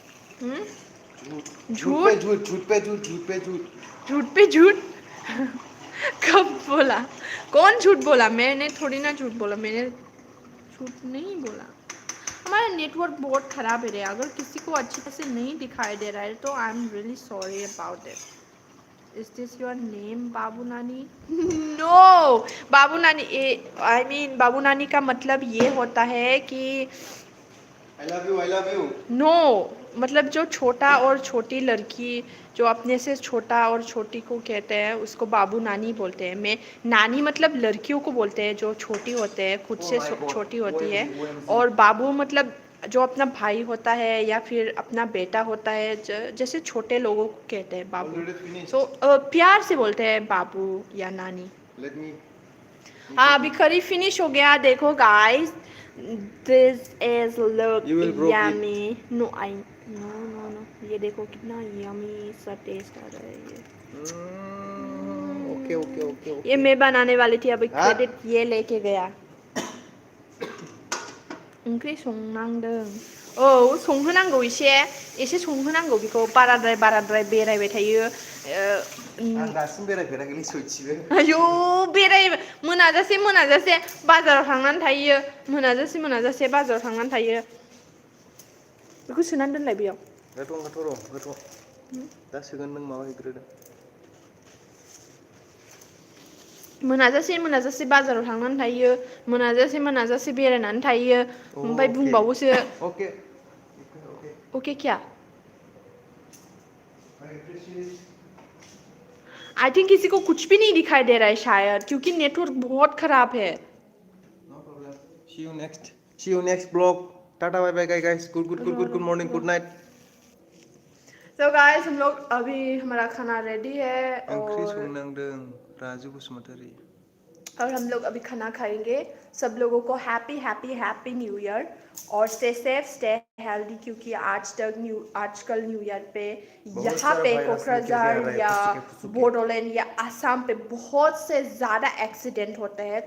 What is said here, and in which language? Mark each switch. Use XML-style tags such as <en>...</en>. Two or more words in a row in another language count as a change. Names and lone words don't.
<hi>झूठ पे झूठ। कब बोला? कौन झूठ बोला? मैंने थोड़ी ना झूठ बोला, मैंने झूठ नहीं बोला। हमारा नेटवर्क बहुत ख़राब है रे, अगर किसी को अच्छी तरह से नहीं दिखाई दे रहा है तो</hi> <en>I am really sorry about it. is this your name बाबू नानी?</en> <hi>नो, बाबू नानी</hi> <en>I mean</en> <hi>बाबू नानी का मतलब ये होता है कि</hi> <en>I love you. नो,</en> <hi>मतलब जो छोटा और छोटी लड़की जो अपने से छोटा और छोटी को कहते हैं उसको बाबू नानी बोलते हैं। मैं नानी मतलब लड़कियों को बोलते हैं जो छोटी होते हैं, खुद से छोटी होती है। और बाबू मतलब जो अपना भाई होता है या फिर अपना बेटा होता है, जैसे छोटे लोगों को कहते हैं बाबू। सो प्यार से बोलते हैं बाबू या नानी। हाँ, अभी करी फिनिश हो गया। देखो गाइस,</hi> <en>this is look yummy. No,</en> <hi>ये देखो कितना yummy सा टेस्ट आ रहा है ये। ओके। ये मैं बनाने वाली थी, अभी क्रेडिट ये लेके गया।</hi> <brx>ओंख्रि संनांदों। औ संहोनांगौ एसे संहोनांगौ बेखौ बाराद्राय बेरायबाय थायो। आं दासिम बेरायफेराखैलै सयथिबो। आयौ बेराय मोनाजासे बाजाराव थांनानै थायो। मोनाजासे बाजाराव थांनानै थायो। बेखौ सोनानै दोनलाय बेयाव। होथ'। दा सोगोन, नों माबा हैग्रोदो। मोनाजासे बाजाराव थांनानै थायो। मोनाजासे बेरायनानै थायो। ओमफ्राय बुंबावोसो ओके क्या?</brx> <en>I think</en> <hi>किसी को कुछ भी नहीं दिखाई दे रहा है शायद, क्योंकि नेटवर्क बहुत खराब है।</hi> <en>See you next vlog. टाटा bye bye guys. Good morning, good night.</en> <hi>तो गाइस हम लोग अभी हमारा खाना रेडी है</hi> <brx>ओंख्रि संनांदों राजू बसुमतारी।</brx> <hi>और हम लोग अभी खाना खाएंगे। सब लोगों को</hi> <en>Happy New Year</en> <hi>और</hi> <en>stay safe, stay healthy,</en> <hi>क्योंकि आजकल</hi> <en>New Year</en> <hi>पे बहुत यहाँ सारा पे वायरस लेके भी आ कोकराझार रहा है, या फुसुके। बोडोलैंड या असम पे बहुत से ज़्यादा एक्सीडेंट होते हैं।</hi>